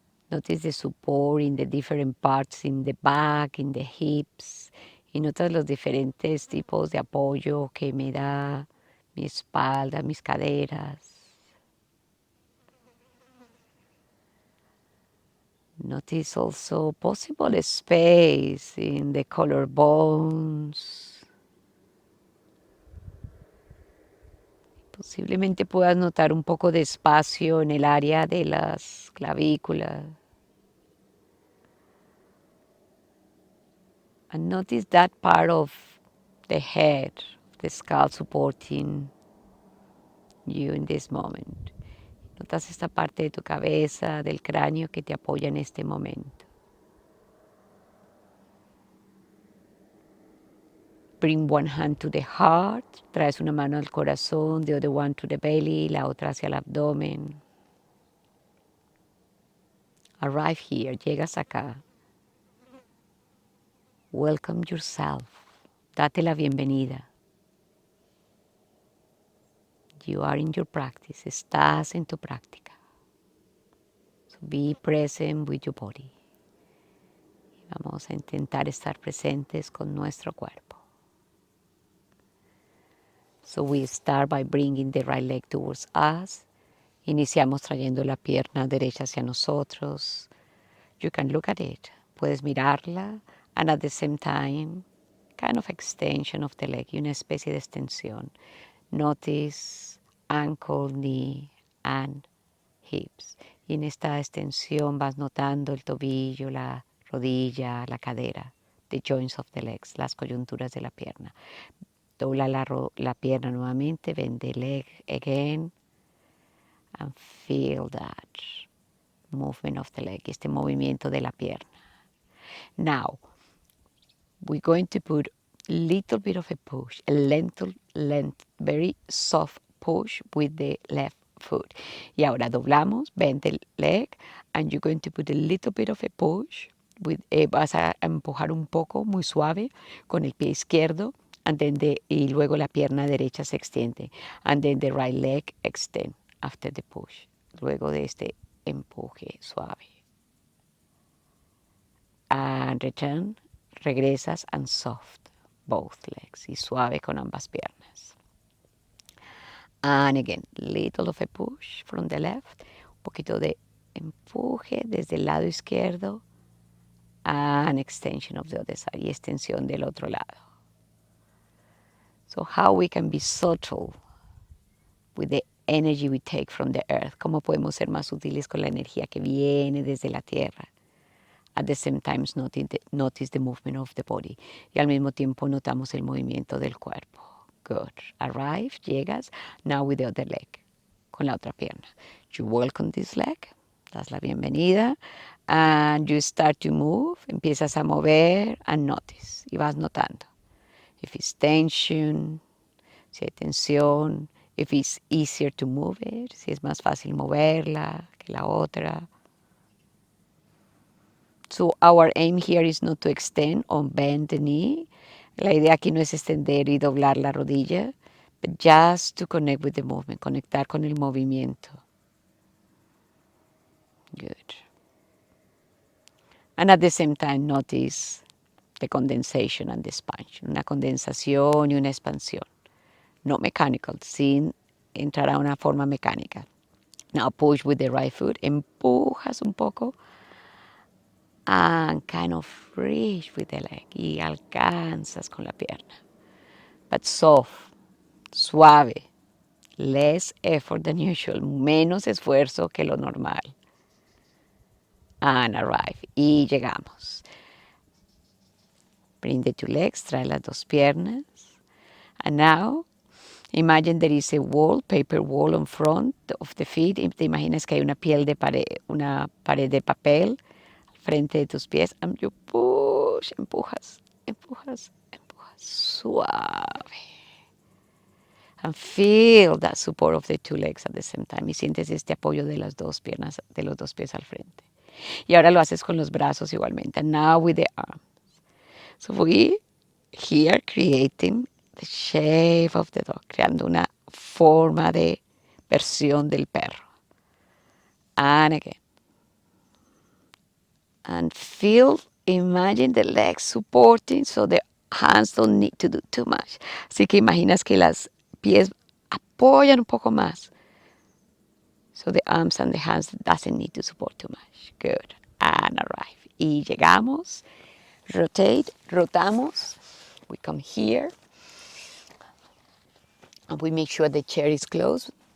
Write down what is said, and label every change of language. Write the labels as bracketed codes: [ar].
[en] Notice the support in the different parts, in the back, in the hips. [es] Y notas los diferentes tipos de apoyo que me da mi espalda, mis caderas. [en] Notice also possible space in the collarbones. [es] Posiblemente puedas notar un poco de espacio en el área de las clavículas. [en] And notice that part of the head, the skull supporting you in this moment. [es] Notas esta parte de tu cabeza, del cráneo que te apoya en este momento. [en] Bring one hand to the heart, [es] traes una mano al corazón, [en] the other one to the belly, [es] la otra hacia el abdomen. [en] Arrive here, [es] llegas acá. [en] Welcome yourself, [es] date la bienvenida. [en] You are in your practice, [es] estás en tu práctica. [en] So be present with your body. [es] Y vamos a intentar estar presentes con nuestro cuerpo. [en] So we start by bringing the right leg towards us. [es] Iniciamos trayendo la pierna derecha hacia nosotros. [en] You can look at it. [es] Puedes mirarla, [en] and at the same time, kind of extension of the leg, [es] y una especie de extensión. [en] Notice ankle, knee, and hips. [es] Y en esta extensión vas notando el tobillo, la rodilla, la cadera, [en] the joints of the legs, [es] las coyunturas de la pierna. Dobla la pierna nuevamente, [en] bend the leg again, and feel that movement of the leg, [es] este movimiento de la pierna. [en] Now, we're going to put little bit of a push, a length, very soft push with the left foot. [es] Y ahora doblamos, [en] bend the leg, and you're going to put a little bit of a push. [es] Vas a empujar un poco, muy suave, con el pie izquierdo, y luego la pierna derecha se extiende. [en] And then the right leg extend after the push. [es] Luego de este empuje suave. [en] And return, [es] regresas, [en] and soft, both legs, [es] y suave con ambas piernas. [en] And again, little of a push from the left, [es] un poquito de empuje desde el lado izquierdo, [en] and extension of the other side, [es] y extensión del otro lado. [en] So how we can be subtle with the energy we take from the earth, [es] cómo podemos ser más útiles con la energía que viene desde la tierra. [en] At the same time, notice the movement of the body. [es] Y al mismo tiempo notamos el movimiento del cuerpo. [en] Good. Arrive, [es] llegas. [en] Now with the other leg. [es] Con la otra pierna. [en] You welcome this leg. [es] Das la bienvenida. [en] And you start to move. [es] Empiezas a mover [en] and notice. [es] Y vas notando. [en] If it's tension, [es] si hay tensión. [en] If it's easier to move it. [es] Si es más fácil moverla que la otra. [en] So our aim here is not to extend or bend the knee. [es] La idea aquí no es extender y doblar la rodilla, [en] but just to connect with the movement, [es] conectar con el movimiento. [en] Good. And at the same time, notice the condensation and the expansion. [es] Una condensación y una expansión. [en] Not mechanical, [es] sin entrar a una forma mecánica. [en] Now push with the right foot. [es] Empujas un poco. [en] And kind of reach with the leg. [es] Y alcanzas con la pierna. [en] But soft, [es] suave. [en] Less effort than usual. [es] Menos esfuerzo que lo normal. [en] And arrive. [es] Y llegamos. [en] Bring the two legs. [es] Trae las dos piernas. [en] And now, imagine there is a wall, paper wall in front of the feet. [es] Y te imaginas que hay una pared de papel frente de tus pies, [en] and you push, [es] empujas, empujas, empujas, suave. [en] And feel that support of the two legs at the same time. [es] Y sientes este apoyo de las dos piernas, de los dos pies al frente. Y ahora lo haces con los brazos igualmente. [en] And now with the arms. So we here creating the shape of the dog, [es] creando una forma de versión del perro. [en] And again. And feel, imagine the legs supporting so the hands don't need to do too much. [es] Así que imaginas que las pies apoyan un poco más. [en] So the arms and the hands doesn't need to support too much. Good. And arrive. [es] Y llegamos. [en] Rotate, [es] rotamos. [en] We come here. And we make sure the chair is closed.